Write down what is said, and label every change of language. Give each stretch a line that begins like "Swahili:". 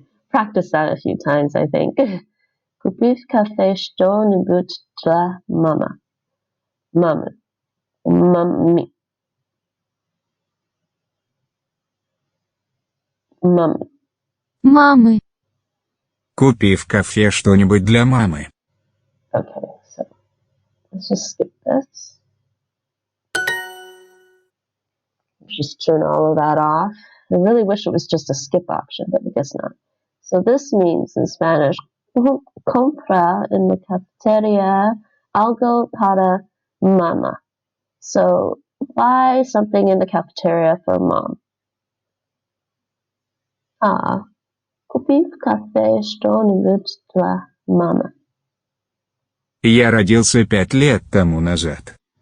English: Practice that a few times, I think.
Russian: Купи в кафе что-нибудь для мамы. Мамы. Мамми. Мамы. Мамы. Купи в кафе что-нибудь для мамы.
English: Okay, so let's just skip this. Just turn all of that off. I really wish it was just a skip option, but I guess not. So this means in Spanish,
Spanish: compra en la cafeteria algo para mama.
English: So buy something in the cafeteria for mom.
Russian: Купи кафе что-нибудь для мамы. Я родился 5 лет тому назад.